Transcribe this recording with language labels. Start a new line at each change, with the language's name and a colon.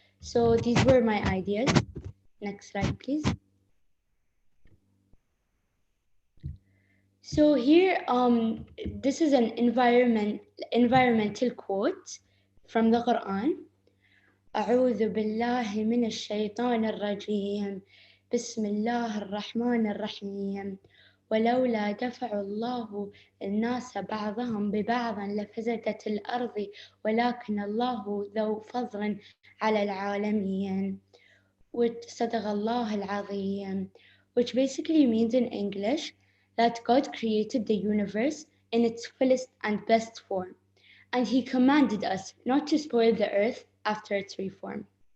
English: So these were my ideas. Next slide, please. So here, this is an environmental quote from the Quran.
Arabic: أعوذ بالله من الشيطان الرجيم بسم الله الرحمن الرحيم ولولا دفع الله الناس بعضهم ببعض لفسدت الأرض ولكن الله ذو فضل على العالمين. صدق الله العظيم,
English: which basically means in English that God created the universe in its fullest and best form, and He commanded us not to spoil the earth after its reform.